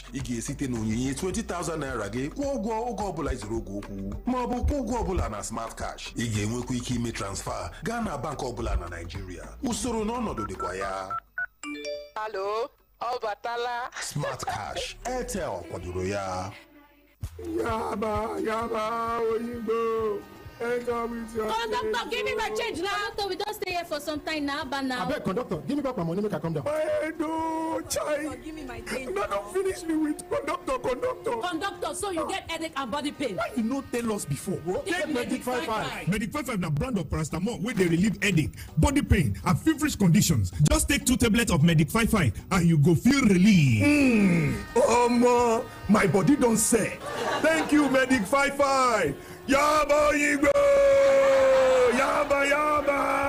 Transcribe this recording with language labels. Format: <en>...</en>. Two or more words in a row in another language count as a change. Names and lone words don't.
<ig>Ị ga-esite na onyinye 20,000 naira gị kwụọ ụgwọ oge ọbụla izuru oge okwu ma ọ bụ kwụọ ụgwọ ọbụla na Smart Cash. Ị ga-enwekwa ike ime transfer gaa na bank ọbụla na Nigeria. Usoro na ọnọdụ dịkwa ya. Alo, ọ batala. Smart Cash, Airtel kwadoro ya. Yaba, Oyinbo.</ig> <pcm>Conductor, give me my change now. Conductor, we don't stay here for some time now, but now. I beg, conductor, give me back my money, make I come down. No, child. Give me my change. No, don't finish me with conductor. Conductor, so you get headache and body pain. Why you not tell us before? Take MagicFmAba. MagicFmAba na brand of paracetamol where they relieve headache, body pain, and feverish conditions. Just take 2 tablets of MagicFmAba and you go feel relief. My body don't say. Thank you, MagicFmAba. Yaba Igbo! Yaba!</pcm>